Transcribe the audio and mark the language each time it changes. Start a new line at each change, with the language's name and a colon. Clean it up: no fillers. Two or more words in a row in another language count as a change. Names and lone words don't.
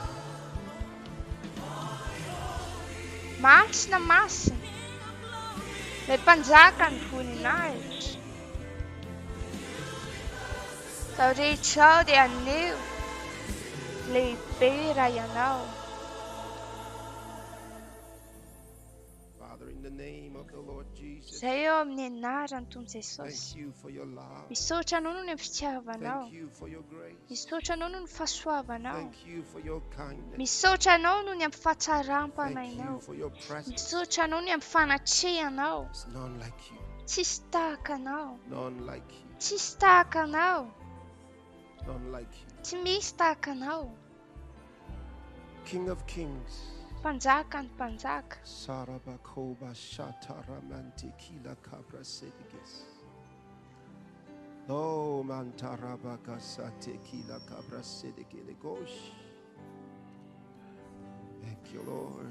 Malagasy: Masina masina. Ilay mpanjaka ny voninahitra. Izao rehetra izao dia aneho lehibe raha ianao.
English: Father, in the name of the
Malagasy: Izay eo amin'ny anaran'ny Tompo Jesosy. Misaotra anao noho ny fitiavanao. Misaotra anao noho ny fahasoavanao. Misaotra anao noho ny fahatsaram-panahinao. Misaotra anao noho ny fanatrehanao. Tsisy tahaka anao. Tsisy tahaka anao. Tsy misy tahaka anao.
English: King of Kings.
Malagasy: Mpanjaka ny mpanjaka. Sarabakoba shataramanti kila kabra sedigis. Oh mantarabaka sate kila kabra sedigile gosh.
English: Thank you, Lord.